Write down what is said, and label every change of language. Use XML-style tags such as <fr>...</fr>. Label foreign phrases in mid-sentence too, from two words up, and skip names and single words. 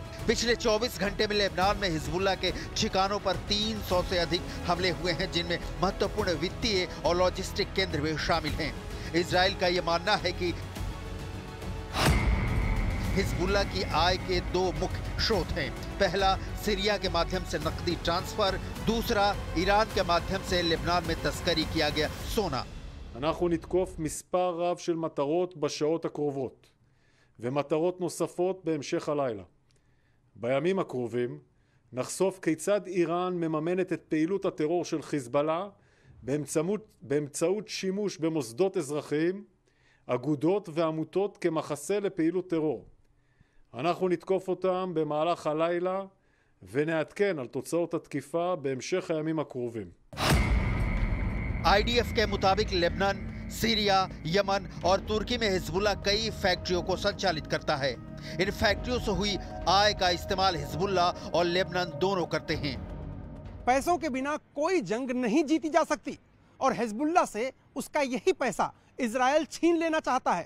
<hi>पिछले 24 घंटे में लेबनान में हिजबुल्लाह के ठिकानों पर 300 से अधिक हमले हुए हैं, जिनमें महत्वपूर्ण वित्तीय और लॉजिस्टिक केंद्र भी शामिल हैं। इजराइल का यह मानना है कि हिजबुल्लाह की आय के 2 मुख्य स्रोत हैं। पहला, सीरिया के माध्यम से नकदी ट्रांसफर, दूसरा ईरान के माध्यम से लेबनान में तस्करी किया गया सोना।</hi> <he>אנחנו נתקוף מספר רב של מטרות בשעות הקרובות ומטרות נוספות בהמשך הלילה. בימים הקרובים נחשוף כיצד איראן מממנת את פעילות הטרור של חיזבאללה באמצעות שימוש במוסדות אזרחיים, אגודות ועמותות כמחסה לפעילות טרור. אנחנו נתקוף אותם במהלך הלילה ונעדכן על תוצאות התקיפה בהמשך הימים הקרובים.</he> <hi>आईडीएफ के मुताबिक लेबनान, सीरिया, यमन और तुर्की में हिजबुल्लाह कई फैक्ट्रियों को संचालित करता है। इन फैक्ट्रियों से हुई आय का इस्तेमाल हिजबुल्लाह और लेबनान दोनों करते हैं। पैसों के बिना कोई जंग नहीं जीती जा सकती और हिजबुल्लाह से उसका यही पैसा इजराइल छीन लेना चाहता है।</hi>